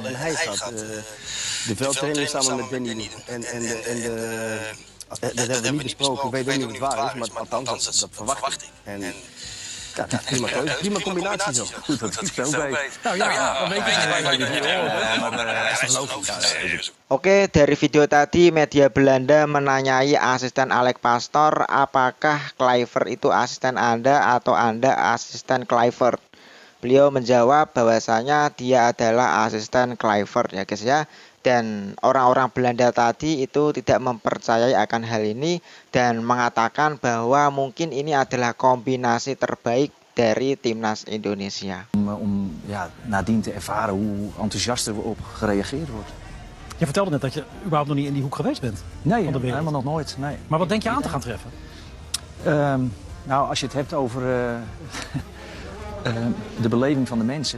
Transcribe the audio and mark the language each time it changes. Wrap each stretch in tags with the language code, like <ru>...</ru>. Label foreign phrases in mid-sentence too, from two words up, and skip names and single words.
<nl>En hij gaat de veldtraining samen met Danny en dat hebben we niet besproken, ik weet ook niet wat waar is, maar althans, dat verwacht ik. En ja, prima keuze, prima combinatie zo. Goed, dat is zo bij. Nou ja, dan weet je.</nl> <id>Oke, dari video tadi media Belanda menanyai asisten Alex Pastoor, apakah Kluivert itu asisten Anda atau Anda asisten Kluivert. Beliau menjawab bahwasanya dia adalah asisten Kluivert ya guys ya. Dan orang-orang Belanda tadi itu tidak mempercayai akan hal ini dan mengatakan bahwa mungkin ini adalah kombinasi terbaik dari timnas Indonesia.</id> <nl>Om ja, nadien te ervaren hoe enthousiast er op gereageerd wordt. Je vertelde net dat je überhaupt nog niet in die hoek geweest bent. Nee, van de wereld. helemaal nog nooit. Nee. Maar wat denk je aan te gaan treffen? Nou, als je het hebt over de beleving van de mensen.</nl>